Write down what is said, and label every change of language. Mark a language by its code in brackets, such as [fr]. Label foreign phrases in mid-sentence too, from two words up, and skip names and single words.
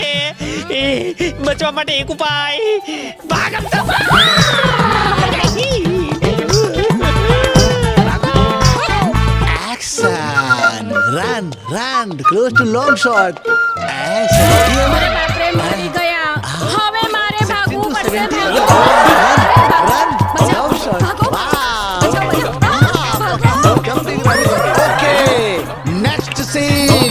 [gu] એ બચવા માટે એક ઉપાય, ભાગ અમથા, [en] Action! Run, run, close to long shot. Action! [gu] અરે બાપ રે, મરી ગયા. હવે મારે ભાગવું પડશે. [en] Run, long shot. Wow! Jumping right. Okay, next scene.